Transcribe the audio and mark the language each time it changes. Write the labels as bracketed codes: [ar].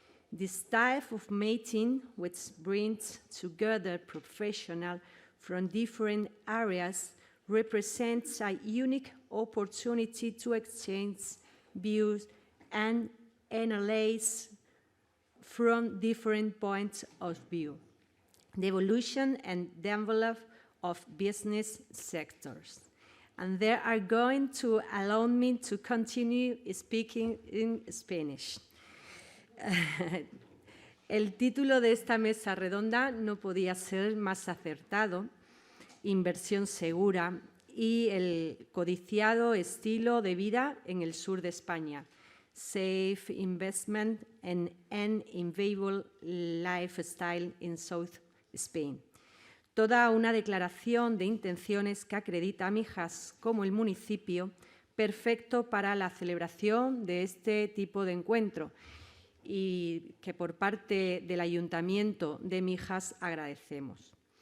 [en] This type of meeting, which brings together professionals from different areas, represents a unique opportunity to exchange views and analyze from different points of view the evolution and development of business sectors. And they are going to allow me to continue speaking in Spanish. [es] El título de esta mesa redonda no podía ser más acertado: inversión segura y el codiciado estilo de vida en el sur de España. [en] Safe investment and an invaluable lifestyle in South Spain. [es] Toda una declaración de intenciones que acredita a MIJAS como el municipio perfecto para la celebración de este tipo de encuentro, y que por parte del Ayuntamiento de MIJAS agradecemos.